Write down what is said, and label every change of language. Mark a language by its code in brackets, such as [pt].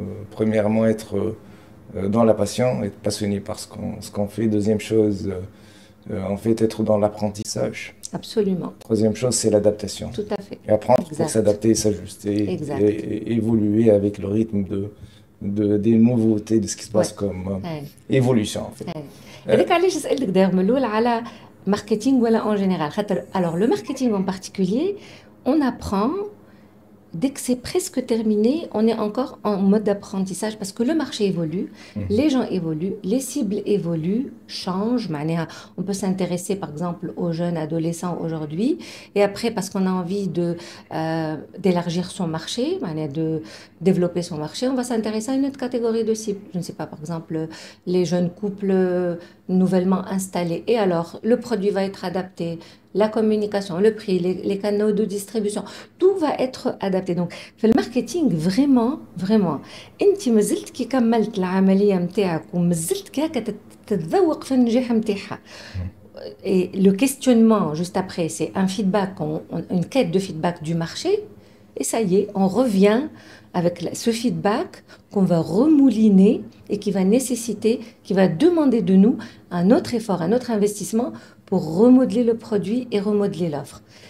[fr] Premièrement, être dans la passion, être passionné par ce qu'on fait. Deuxième chose, en fait, être dans l'apprentissage. Absolument, Troisième chose, c'est l'adaptation. tout à fait. Et apprendre pour Exact, s'adapter, s'ajuster exact. et évoluer avec le rythme des nouveautés, de ce qui se Ouais, passe comme ouais, évolution, en fait. ouais. Euh, [ar] هذاك علاش سألتك داير من الأول على marketing ولا [fr] en général. Alors, le marketing en particulier, on apprend. Dès que c'est presque terminé, on est encore en mode d'apprentissage parce que le marché évolue, mhm. les gens évoluent, les cibles évoluent, changent. On peut s'intéresser par exemple aux jeunes adolescents aujourd'hui et après parce qu'on a envie d'élargir son marché, de développer son marché, on va s'intéresser à une autre catégorie de cibles. Je ne sais pas, par exemple, les jeunes couples nouvellement installés. Et alors, le produit va être adapté, la communication, le prix, les canaux de distribution. Tout va être adapté. [ar] Donc, في الماركتينغ vraiment انت مازلت كي كملت العمليه نتاعك ومازلت كي هكا تتذوق في النجاح نتاعها. [fr] Et le questionnement juste après, c'est un feedback, une quête de feedback du marché. Et ça y est, on revient avec ce feedback qu'on va remouliner et qui va nécessiter, qui va demander de nous un autre effort, un autre investissement pour remodeler le produit et remodeler l'offre.